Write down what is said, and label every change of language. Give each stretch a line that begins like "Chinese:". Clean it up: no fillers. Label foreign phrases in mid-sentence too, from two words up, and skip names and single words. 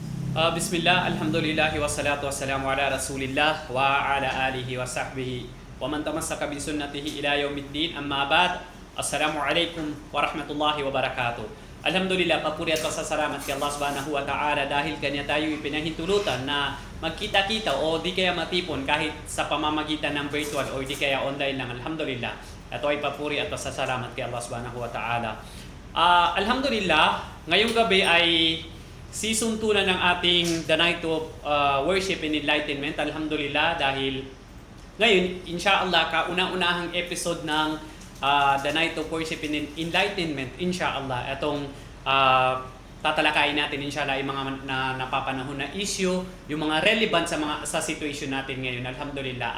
Arabic: بسم الله، الحمد لله، والصلاة والسلام على رسول الله وعلى آله وصحبه ومن تمسك بسنته إلى يوم الدين، أما بعد. السلام عليكم ورحمة الله وبركاته.
Filipino: Alhamdulillah, papuri at pasasalamat kay Allah
Arabic: سبحانه وتعالى
Filipino: dahil kanya tayo ipinahintulutan na magkita-kita o di kaya matipon kahit sa pamamagitan ng virtual o di kaya online lang. Alhamdulillah, ito ay papuri at pasasalamat kay Allah
Arabic: سبحانه وتعالى.
Filipino: Alhamdulillah, ngayong gabi ay Season 2 na ng ating The Night of Worship and Enlightenment. Alhamdulillah, dahil ngayon, inshallah, kauna-unahang episode ng The Night of Worship and Enlightenment, inshallah, itong tatalakayin natin, inshallah, yung mga napapanahon na issue, yung mga relevant sa situation natin ngayon. Alhamdulillah.